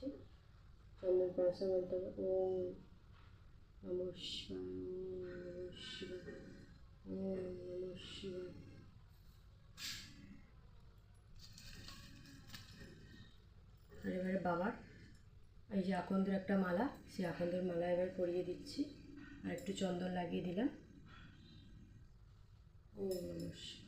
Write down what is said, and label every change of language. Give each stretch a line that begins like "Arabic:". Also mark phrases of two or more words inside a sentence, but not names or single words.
Bangla: চন্দন পরার সময় বলতে হবে
Sanskrit: ওম নমঃ শিবায়, ওম নমঃ শিবায়।
Bangla: আর এবারে বাবার এই যে আকন্দের একটা মালা, সেই আকন্দের মালা এবার পরিয়ে দিচ্ছি। আর একটু চন্দন লাগিয়ে দিলাম।
Sanskrit: ওম নমঃ শিবায়।